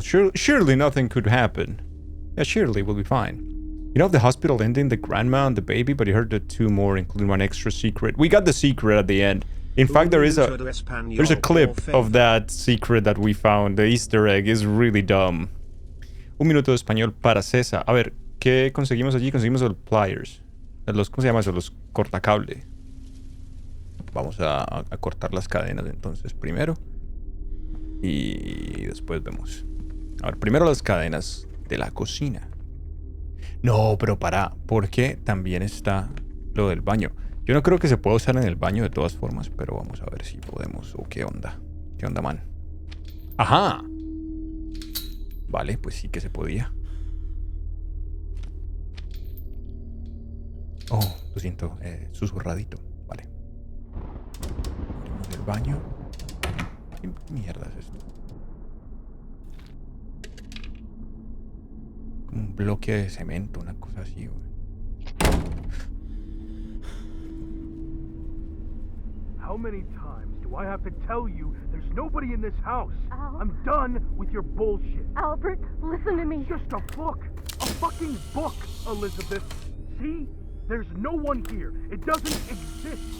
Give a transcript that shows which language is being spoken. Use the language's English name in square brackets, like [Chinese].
[English] Surely nothing could happen. Yeah, surely we'll be fine. You know the hospital ending, the grandma and the baby, but you heard the two more, including one extra secret. We got the secret at the end. In fact, there's a clip of that secret that we found. The Easter egg is really dumb. [Spanish] Un minuto de español para César. A ver, ¿qué conseguimos allí? Conseguimos los pliers. ¿Cómo se llama eso? Los cortacable. Vamos a cortar las cadenas entonces primero. Y después vemos. A ver, primero las cadenas de la cocina. No, pero porque también está lo del baño. Yo no creo que se pueda usar en el baño de todas formas, pero vamos a ver si podemos o qué onda. ¿Qué onda, man? ¡Ajá! Vale, pues sí que se podía. Oh, lo siento, susurradito. Vale. Tenemos el baño. ¿Qué mierda es esto? Como un bloque de cemento, una cosa así, güey. [English] How many times do I have to tell you there's nobody in this house? Al. I'm done with your bullshit. Albert, listen to me. Just a book. A fucking book, Elizabeth. See? There's no one here. It doesn't exist.